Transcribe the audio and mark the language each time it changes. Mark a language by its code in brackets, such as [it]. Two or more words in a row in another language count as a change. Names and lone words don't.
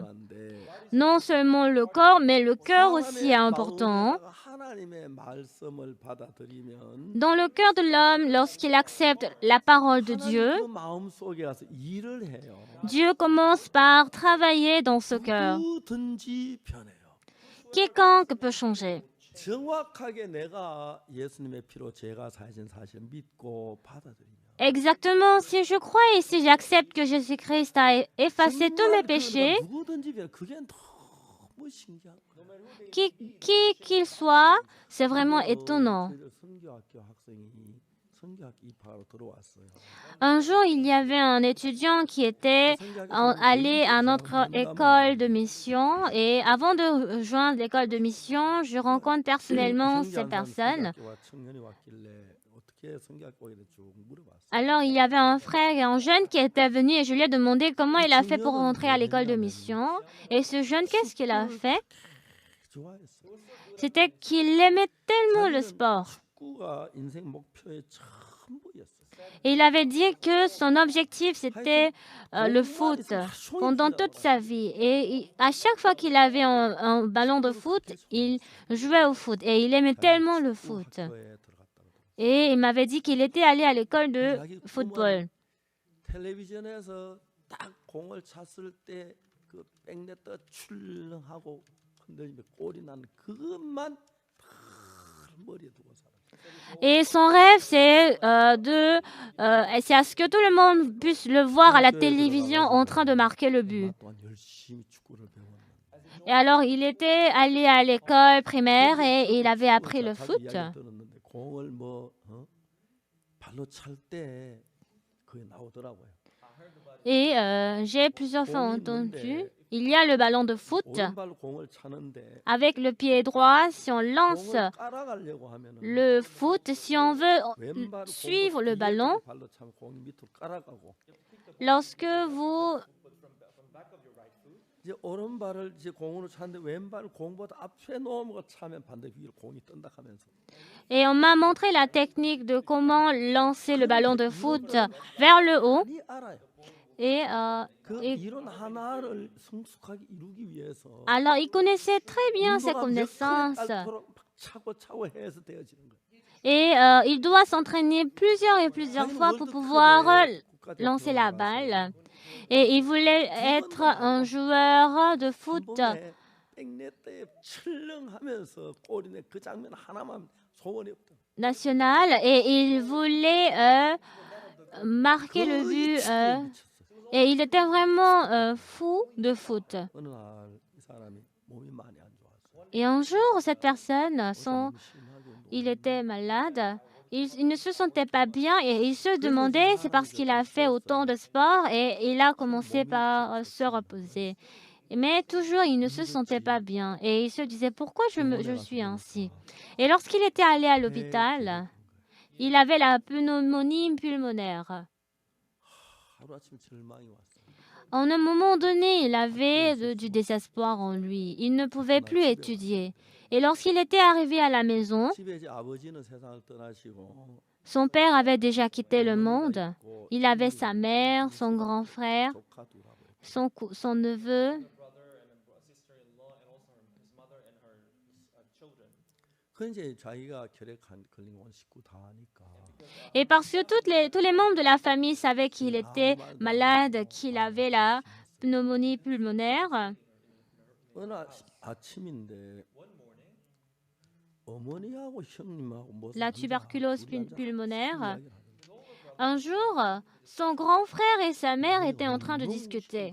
[fr] Non seulement le corps, mais le cœur aussi est important. Dans le cœur de l'homme, lorsqu'il accepte la parole de Dieu, Dieu commence par travailler dans ce cœur. Quiconque peut changer. [ko] 정확하게 내가 예수님의 피로 죄가 사하신 사실을 믿고 받아들이면 [fr] Exactement, si je crois et si j'accepte que Jésus-Christ a effacé tous mes péchés, [ko] 누구든지 변해. 그게 너무 신기한 거예요. [fr] qui qu'il soit, c'est vraiment étonnant. [ko] 저희들 선교학교 학생이 선교학 입학하러 들어왔어요. [fr] Un jour, il y avait un étudiant qui était allé à notre école de mission et avant de rejoindre l'école de mission, je rencontre personnellement ces personnes. [ko] 청년이 왔길래 어떻게 선교학교 오게 됐죠? 물어봤어요. [fr] Alors, il y avait un frère et un jeune qui était venu et je lui ai demandé comment il a fait pour rentrer à l'école de mission. Et ce jeune, qu'est-ce qu'il a fait? [ko] 좋아했어요. [fr] C'était qu'il aimait tellement le sport. [ko] 축구가 인생 목표의 전부였어요. [fr] Et il avait dit que son objectif, c'était le foot pendant toute sa vie. Et à chaque fois qu'il avait un ballon de foot, il jouait au foot. Et il aimait tellement le foot. [ko] 학교에 들어갔다고. [fr] Et il m'avait dit qu'il était allé à l'école de football. [ko] 텔레비전에서 딱 공을 찼을 때 그 백네트 출렁하고 흔들리며 골이 나는 그것만 머리에 두고 살아요. [fr] Et son rêve, c'est c'est à ce que tout le monde puisse le voir à la télévision en train de marquer le but. [ko] 또한 열심히 축구를 배웠는데 [fr] Et alors, il était allé à l'école primaire et il avait appris le foot. [ko] 이야기 들었는데 공을 뭐 발로 찰 때 그게 나오더라고요. [fr] Et j'ai plusieurs fois entendu, il y a le ballon de foot. [ko] 오른발로 공을 차는데 [fr] Avec le pied droit, si on lance [ko] 공을 깔아가려고 하면은 [fr] le foot, si on veut [ko] 왼발 [fr] suivre le ballon, [ko] 발로 차면 공이 밑으로 깔아가고 [fr] lorsque vous... [ko] 이제 오른발을 이제 공으로 차는데 왼발 공보다 앞에 놓으면 차면 반대 위로 공이 뜬다 하면서 [fr] Et on m'a montré la technique de comment lancer le ballon de foot vers le haut. [ko] 많이 알아요. [fr] Et, 그 et [ko] 이론 하나를 성숙하게 이루기 위해서 [fr] alors, il connaissait très bien ses [ko] 운동화 몇 [fr] connaissances. [ko] 컬에 깔도록 막 차고 해서 되어지는 거예요. [fr] Et il doit s'entraîner plusieurs et plusieurs fois pour pouvoir lancer la balle. Et il voulait être un joueur de foot [ko] 백네트에 출렁하면서 골이네 그 장면 하나만 소원이 없다. [fr] national. Et il voulait marquer le but. Et il était vraiment fou de foot. [ko] 어느 날 이 사람이 몸이 많이 안 좋았어요. [fr] Et un jour, cette personne, [ko] 너무 심하게 [fr] il était malade. Il ne se sentait pas bien et il se demandait, c'est parce qu'il a fait autant de sport et il a commencé par se reposer. Mais toujours, il ne se sentait pas bien et il se disait, pourquoi je suis ainsi? Et lorsqu'il était allé à l'hôpital, il avait la pneumonie pulmonaire. [ko] 하루아침에 절망이 왔어요. [fr] En un moment donné, il avait du désespoir en lui. Il ne pouvait plus étudier. Et lorsqu'il était arrivé à la maison, [ko] 집에 이제 아버지는 세상을 떠나시고 [fr] Son père avait déjà quitté le monde. Il avait sa mère, son grand frère, son neveu. Et parce que tous les membres de la famille savaient qu'il était malade, qu'il avait la pneumonie pulmonaire, la tuberculose pulmonaire, un jour, son grand frère et sa mère étaient en train de discuter.